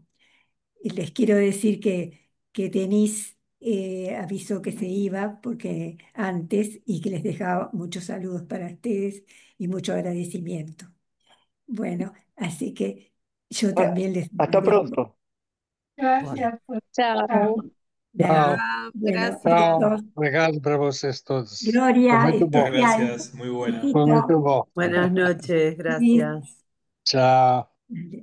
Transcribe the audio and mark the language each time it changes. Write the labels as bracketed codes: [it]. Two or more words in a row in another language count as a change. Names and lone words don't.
[es] Y les quiero decir que Denise avisó que se iba porque antes y que les dejaba muchos saludos para ustedes y mucho agradecimiento. Bueno, así que yo Ah, también les hasta agradezco. pronto. Bueno, Gracias por Chao. nada. [pt] tchau, [es] Chao, Bueno, gracias. besos. [pt] tchau. Obrigado para vocês todos. Foi Gloria muito [es] Muchas [pt] bom. [es] especial. gracias, muy buena. [pt] Foi [es] Besito. [pt] muito bom. [es] Buenas noches, Sí. gracias. [pt] Tchau.